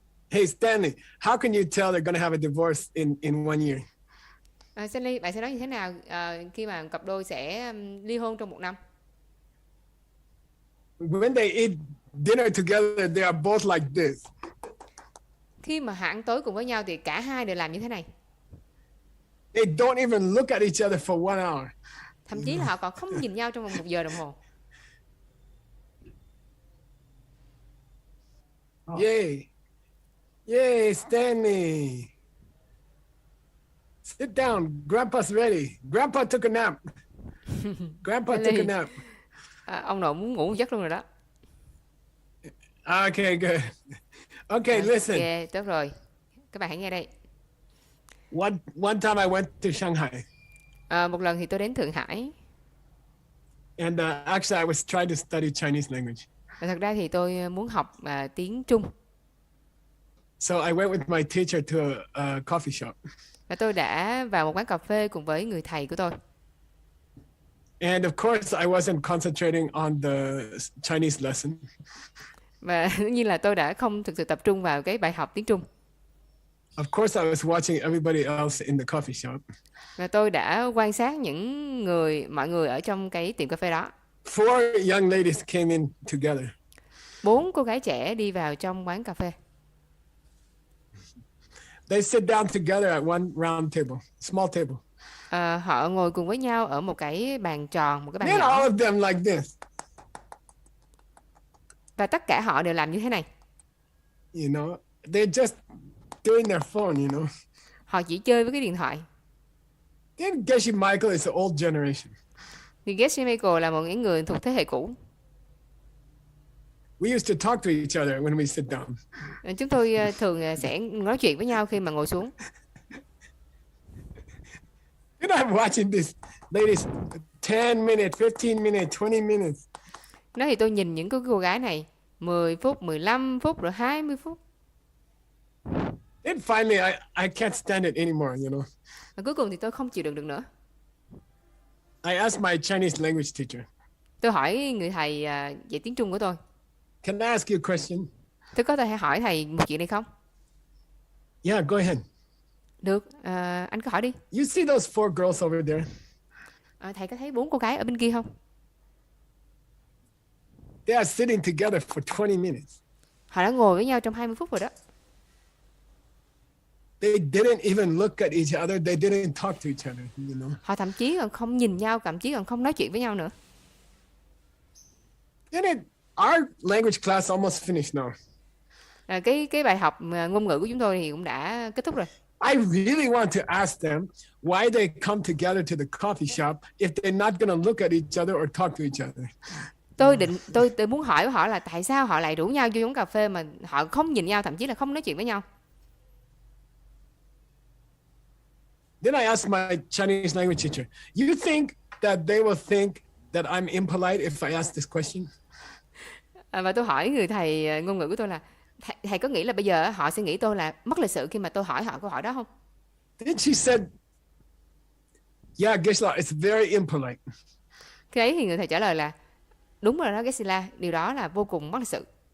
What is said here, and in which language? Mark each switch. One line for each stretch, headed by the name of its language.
English: Hey Stanley, how can you tell they're gonna have a divorce in 1 year?
Vietnamese: Stanley, bạn sẽ nói như thế nào khi mà cặp đôi sẽ ly hôn trong 1 năm?
English: When they eat dinner together, they are both like this.
Vietnamese: Khi mà họ ăn tối cùng với nhau thì cả hai đều làm như thế này.
English: They don't even look at each other for 1 hour.
Vietnamese: Thậm chí là họ còn không nhìn nhau trong vòng 1 giờ đồng hồ.
English: Yay. Yay, Stanley. Sit down. Grandpa's ready. Grandpa took a nap. Grandpa took a nap.
Vietnamese: Ông nội muốn ngủ một giấc luôn rồi đó.
English: Okay, good. Okay, listen.
Vietnamese: Ok, tốt rồi. Các bạn hãy nghe đây.
English: One time I went to Shanghai.
Vietnamese: Một lần thì tôi đến Thượng Hải.
English: And actually I was trying to study Chinese language.
Vietnamese: Và thật ra thì tôi muốn học tiếng Trung.
English: So I went with my teacher to a coffee shop.
Vietnamese: Và tôi đã vào một quán cà phê cùng với người thầy của tôi.
English: And of course, I wasn't concentrating on the Chinese lesson.
Vietnamese: Và dĩ nhiên là tôi đã không thực sự tập trung vào cái bài học tiếng Trung.
English: Of course, I was watching everybody else in the coffee shop.
Vietnamese: Và tôi đã quan sát mọi người ở trong cái tiệm cà phê đó.
English: 4 young ladies came in together.
Vietnamese: 4 cô gái trẻ đi vào trong quán cà phê.
English: They sit down together at one round table, small table.
Vietnamese: Họ ngồi cùng với nhau ở một cái bàn tròn, một cái bàn
English: And
Vietnamese: nhỏ.
English: all of them like this.
Vietnamese: Và tất cả họ đều làm như thế này.
English: You know, they're just doing their phone, you know.
Vietnamese: Họ chỉ chơi với cái điện thoại.
English: Then Geshe Michael is the old generation.
Vietnamese: Thì Geshe Michael là một người thuộc thế hệ cũ.
English: We used to talk to each other when we sit down.
Vietnamese: Chúng tôi thường sẽ nói chuyện với nhau khi mà ngồi xuống.
English: And I'm watching these ladies 10 minutes, 15 minutes, 20 minutes.
Vietnamese: Nói thì tôi nhìn những cái cô gái này 10 phút, 15 phút, rồi 20 phút.
English: Then finally, I can't stand it anymore, you know.
Vietnamese: Và cuối cùng thì tôi không chịu đựng được nữa.
English: I asked my Chinese language teacher.
Vietnamese: Tôi hỏi người thầy dạy tiếng Trung của tôi.
English: Can I ask you a question?
Vietnamese: Tôi có thể hỏi thầy một chuyện này không?
English: Yeah, go ahead.
Vietnamese: Được, anh cứ hỏi đi.
English: You see those 4 girls over there?
Vietnamese: Thầy có thấy 4 cô gái ở bên kia không?
English: They are sitting together for 20 minutes.
Vietnamese: Họ đã ngồi với nhau trong 20 phút rồi đó.
English: They didn't even look at each other. They didn't talk to each other, you know.
Vietnamese: Họ thậm chí còn không nhìn nhau, thậm chí còn không nói chuyện với nhau nữa.
English: Our language class almost finished now.
Vietnamese: Cái bài học ngôn ngữ của chúng tôi thì cũng đã kết thúc rồi.
English: I really want to ask them why they come together to the coffee shop if they're not going to look at each other or talk to each other.
Vietnamese: Tôi muốn hỏi họ là tại sao họ lại rủ nhau vô uống cà phê mà họ không nhìn nhau, thậm chí là không nói chuyện với nhau.
English: Then I asked my Chinese language teacher, you think that they will think that I'm impolite if I ask this question?
Vietnamese: Và tôi hỏi người thầy ngôn ngữ của tôi là thầy có nghĩ là bây giờ họ sẽ nghĩ tôi là mất lịch sự khi mà tôi hỏi họ câu hỏi đó không?
English: Then she said, yeah, Geshe, it's very impolite.
Vietnamese: Khi ấy thì người thầy trả lời là đúng rồi đó Geshe, điều đó là vô cùng mất lịch sự.